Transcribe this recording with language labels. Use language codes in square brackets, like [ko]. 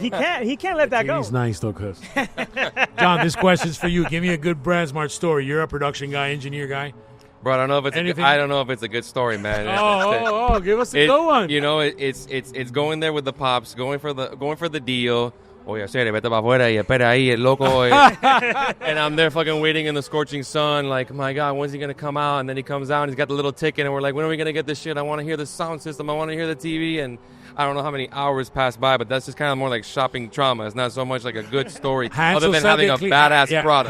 [en] He can't let that go. He's nice, though, cuz. John, this question's for you. Give me a good BrandsMart story. You're a production guy, engineer guy. Bro, I don't know if it's a good story, man. Give us a good one. It's going there with the pops, going for the deal. [es] Oye, serio, vete para afuera y espera ahí, el loco. [en] And I'm there fucking waiting in the scorching sun, like, my God, when's he going to come out? And then he comes out and he's got the little ticket, and we're like, when are we going to get this shit? I want to hear the sound system. I want to hear the TV. And I don't know how many hours pass by, but that's just kind of more like shopping trauma. It's not so much like a good story other than having a badass product.